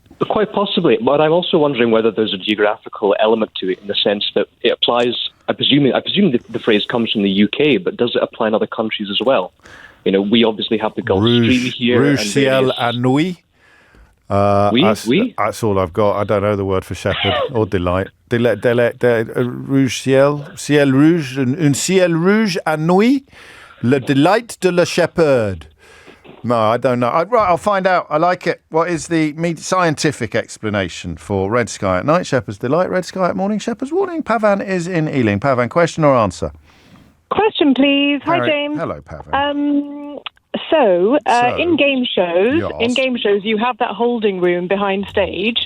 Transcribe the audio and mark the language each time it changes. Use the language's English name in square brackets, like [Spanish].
[English] Quite possibly, but I'm also wondering whether there's a geographical element to it, in the sense that it applies. I presume the phrase comes from the UK, but does it apply in other countries as well? We obviously have the Gulf Stream here. [French] Rouge ciel à nuit. [English] That's all I've got. I don't know the word for shepherd or delight. [French] Rouge ciel rouge, un ciel rouge à nuit, le [English] delight [French] de la [English] shepherd. No, I don't know. Right, I'll find out. I like it. What is the scientific explanation for red sky at night, shepherd's delight, red sky at morning, shepherd's warning? Pavan is in Ealing. Pavan, question or answer? Question, please. Hi, James. Hello, Pavan. So, in game shows, you have that holding room behind stage.